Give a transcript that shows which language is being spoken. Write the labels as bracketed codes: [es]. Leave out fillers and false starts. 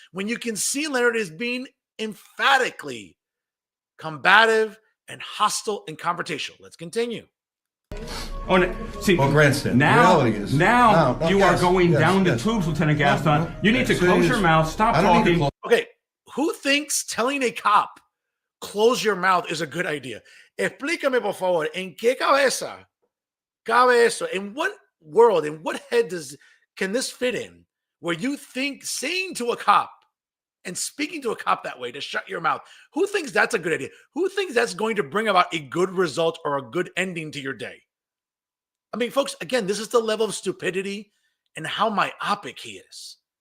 [en] When you can see Leonard is being emphatically combative and hostile and confrontational. Let's continue. Oh, see, grandstand. Now, the reality is, now you are going down the tubes, Lieutenant Gaston. You need to close your mouth. Stop talking. Okay, who thinks telling a cop, close your mouth, is a good idea? [es] Explícame, por favor, en qué cabeza cabe eso? [en] In what world, in what head can this fit in where you think saying to a cop and speaking to a cop that way to shut your mouth, who thinks that's a good idea? Who thinks that's going to bring about a good result or a good ending to your day? I mean, folks, again, this is the level of stupidity and how myopic he is.